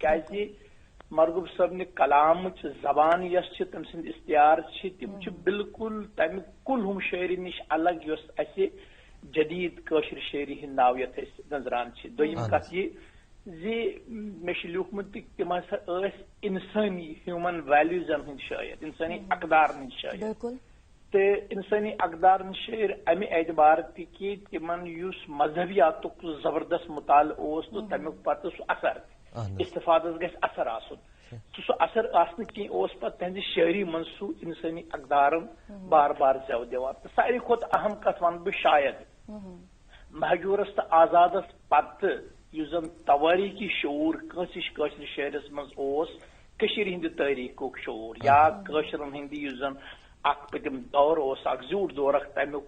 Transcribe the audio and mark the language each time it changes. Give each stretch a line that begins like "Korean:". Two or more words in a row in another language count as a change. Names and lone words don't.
Kashmiri: کیازِ مرغوب صٲبنہِ کلامٕچ زبان یۄس چھِ, تٔمۍ سٕنٛدۍ اختیار چھِ, تِم چھِ بالکل تمہِ کُلہُم شٲعری نِش الگ یۄس اسہِ جدید کٲشر شاعری ہٕنٛدۍ ناو یتھ أسۍ نظران چھِ. دوٚیِم کتھ یہِ مے لیوکھمت تم ہسا انسانی
English: human values
Kashmiri: ہند شاعر انسانی اقدار ہند شاعر تو انسانی اقدار ہند شاعر امہ اعتبار کہ تمن اس مذہبیات زبردست مطالعہ تو تمیک پتہ سہ اثر استفادس گژھِ اثر آسن سہ اثر آسن کی پتہ تہذ شاعری من سہ انسانی اقدارن بار بار زو دِوان تو ساروی کھۄتہٕ اہم کتھ ون بہ شاید مہجورس تو آزادس پتہ اس زن تواریخی شعور کٲنٛسہِ شاعرس مز کشیر ہند تاریخ شعور یا کٲشرن ہند اس زن اخ پتم دور اخ زیوٗٹھ دور تمیک